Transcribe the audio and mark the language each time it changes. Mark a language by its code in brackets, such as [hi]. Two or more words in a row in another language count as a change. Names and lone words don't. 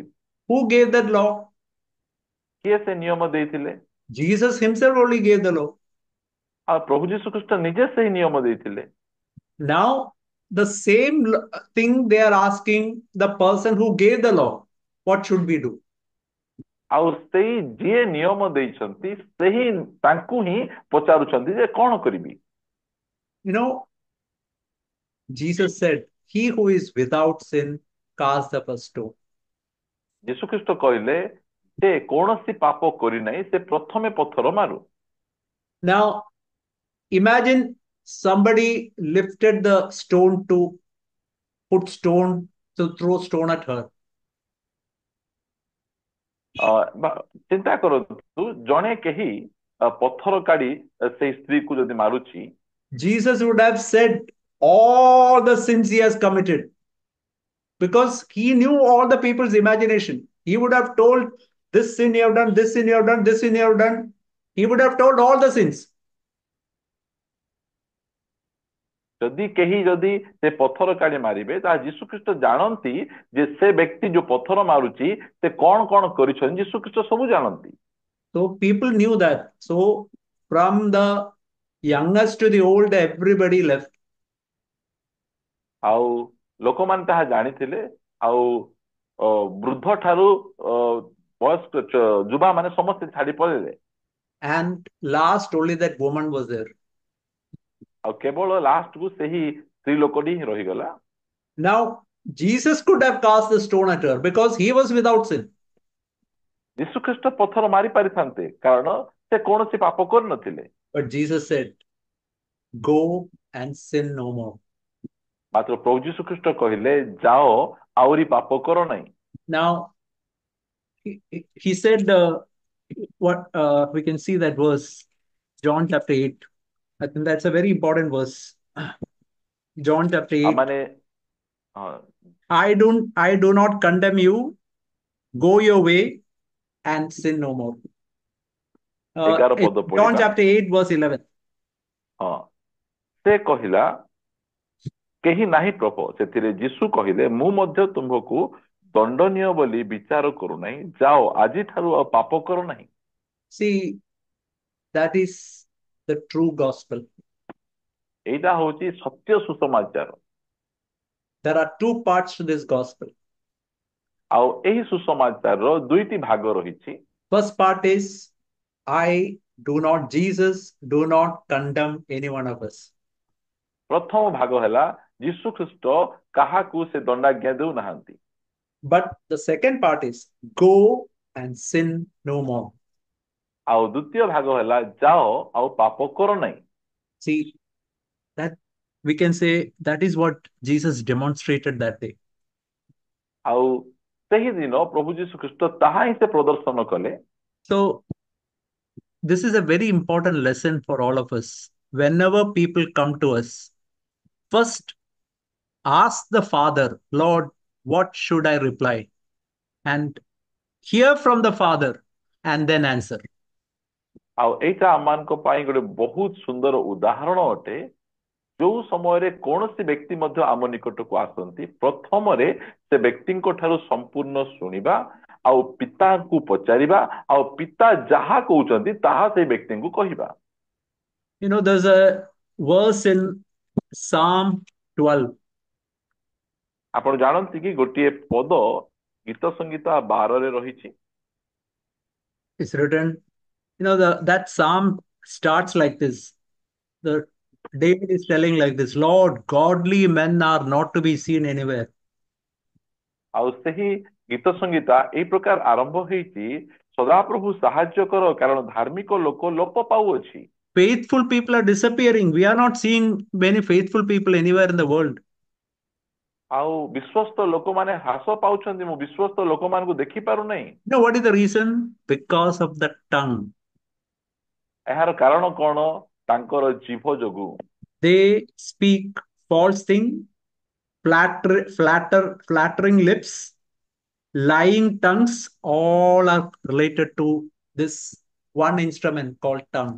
[en] Who gave that law? [or] କିଏ ସେ ନିୟମ ଦେଇଥିଲେ? [en] Jesus himself only gave the law. [or] ଆଉ ପ୍ରଭୁ ଯୀଶୁଖ୍ରୀଷ୍ଟ ନିଜେ ସେହି ନିୟମ ଦେଇଥିଲେ। [en] Now, the same thing they are asking the person who gave the law, what should we do? [or] ଆଉ ସେଇ ଯିଏ ନିୟମ ଦେଇଛନ୍ତି ସେହି ତାଙ୍କୁ ହିଁ ପଚାରୁଛନ୍ତି ଯେ କଣ କରିବି? [en] You know, Jesus said, he who is without sin, cast the first stone. [or] ଯୀଶୁଖ୍ରୀଷ୍ଟ କହିଲେ ସେ କୌଣସି ପାପ କରିନାହିଁ ସେ ପ୍ରଥମେ ପଥର ମାରୁ। [en] Now, imagine somebody lifted the stone to put stone, to throw stone at her. [or] ଚିନ୍ତା କରନ୍ତୁ ଜଣେ କେହି ପଥର କାଢି ସେଇ ସ୍ତ୍ରୀକୁ ଯଦି ମାରୁଛି, [en] Jesus would have said all the sins he has committed because he knew all the people's imagination. He would have told, this sin you have done, this sin you have done, this sin you have done. He would have told all the sins. [or] ଯଦି କେହି ଯଦି ସେ ପଥର କାଢି ମାରିବେ ତାହା ଯୀଶୁଖ୍ରୀଷ୍ଟ ଜାଣନ୍ତି ଯେ ସେ ବ୍ୟକ୍ତି ଯୋଉ ପଥର ମାରୁଛି ସେ କଣ କଣ କରିଛନ୍ତି, ଯୀଶୁଖ୍ରୀଷ୍ଟ ସବୁ ଜାଣନ୍ତି। [en] So people knew that. So from the youngest to the old, everybody left. [or] ଆଉ ଲୋକମାନେ ତାହା ଜାଣିଥିଲେ ଆଉ ବୃଦ୍ଧ ଠାରୁ ବୟସ୍କ ଯୁବା ମାନେ ସମସ୍ତେ ଛାଡି ପଳେଇଲେ। [en] And last, only that woman was there. [or] ଆଉ କେବଳ ଲାଷ୍ଟ କୁ ସେହି ସ୍ତ୍ରୀ ଲୋକଟି ହିଁ ରହିଗଲା। [en] Now, Jesus could have cast the stone at her because he was without sin. [or] ଯୀଶୁଖ୍ରୀଷ୍ଟ ପଥର ମାରି ପାରିଥାନ୍ତେ କାରଣ ସେ କୌଣସି ପାପ କରିନଥିଲେ। [en] But Jesus said, go and sin no more. [or] ମାତ୍ର ପ୍ରଭୁ ଯୀଶୁଖ୍ରୀଷ୍ଟ କହିଲେ ଯାଅ ଆହୁରି ପାପ କର ନାହିଁ। [en] Now, he said, what we can see that verse, John chapter 8. I think that's a very important verse. John chapter 8. [or] ମାନେ [en] I do not condemn you. Go your way and sin no more. [or] 11 ପଦ John ପଢିବା। [en] chapter 8, verse 11. [or] ହଁ, ସେ କହିଲା କେହି ନାହିଁ ପ୍ରଭୁ। ସେଥିରେ ଯୀଶୁ କହିଲେ ମୁଁ ମଧ୍ୟ ତୁମ୍ଭକୁ ଦଣ୍ଡନୀୟ ବୋଲି ବିଚାର କରୁନାହିଁ, ଯାଅ ଆଜିଠାରୁ ଆଉ ପାପ କର ନାହିଁ। [en] See, that is the true gospel. [or] ଏଇଟା ହଉଛି ସତ୍ୟ ସୁସମାଚାର। [en] There are two parts to this gospel. [or] ଆଉ ଏହି ସୁସମାଚାରର ଦୁଇଟି ଭାଗ ରହିଛି। [en] First part is, Jesus do not condemn any one of us. [or] ପ୍ରଥମ ଭାଗ ହେଲା ଯୀଶୁଖ୍ରୀଷ୍ଟ କାହାକୁ ସେ ଦଣ୍ଡାଜ୍ଞା ଦେଉନାହାନ୍ତି। [en] But the second part is, go and sin no more. [or] ଆଉ ଦ୍ୱିତୀୟ ଭାଗ ହେଲା ଯାଅ ଆଉ ପାପ କର ନାହିଁ। [en] See, that we can say that is what Jesus demonstrated that day. [or] ଆଉ ସେହି ଦିନ ପ୍ରଭୁ ଯୀଶୁ ଖ୍ରୀଷ୍ଟ ତାହା ହିଁ ସେ ପ୍ରଦର୍ଶନ କଲେ। [en] So, this is a very important lesson for all of us. Whenever people come to us, first ask the Father, Lord, what should I reply? And hear from the Father and then answer. [or] ଆଉ ଏଇଟା ଆମମାନଙ୍କ ପାଇଁ ଗୋଟେ ବହୁତ ସୁନ୍ଦର ଉଦାହରଣ ଅଟେ। ଯୋଉ ସମୟରେ କୌଣସି ବ୍ୟକ୍ତି ମଧ୍ୟ ଆମ ନିକଟକୁ ଆସନ୍ତି, ପ୍ରଥମରେ ସେ ବ୍ୟକ୍ତିଙ୍କ ଠାରୁ ସମ୍ପୂର୍ଣ୍ଣ ଶୁଣିବା, ଆଉ ପିତାଙ୍କୁ ପଚାରିବା, ଆଉ ପିତା ଯାହା କହୁଛନ୍ତି ତାହା ସେଇ ବ୍ୟକ୍ତିଙ୍କୁ କହିବା। [en] There's a verse in Psalm 12. [or] ଆପଣ ଜାଣନ୍ତି କି ଗୋଟିଏ ପଦ ଗୀତ ସଂଗୀତ 12ରେ ରହିଛି। [en] It's written, that psalm starts like this. The David is telling like this, Lord, godly men are not to be seen anywhere. [or] ଆଉ ସେହି ଗୀତ ସଂଗୀତା ଏଇ ପ୍ରକାର ଆରମ୍ଭ ହେଇଛି, ସଦାପ୍ରଭୁ ସାହାଯ୍ୟ କର କାରଣ ଧାର୍ମିକ ଲୋକ ଲୋପ ପାଉଅଛି। [en] Faithful people are disappearing. We are not seeing many faithful people anywhere in the world. [or] ଆଉ ବିଶ୍ୱସ୍ତ ଲୋକମାନେ ହ୍ରାସ ପାଉଛନ୍ତି, ମୁଁ ବିଶ୍ୱସ୍ତ ଲୋକମାନଙ୍କୁ ଦେଖି ପାରୁନାହିଁ। [en] What is the reason? Because of the tongue. [or] ଏହାର କାରଣ କଣ? ତାଙ୍କର ଜିଭ ଯୋଗୁ। [en] They speak false thing, flattering lips, lying tongues, all are related to this one instrument called tongue.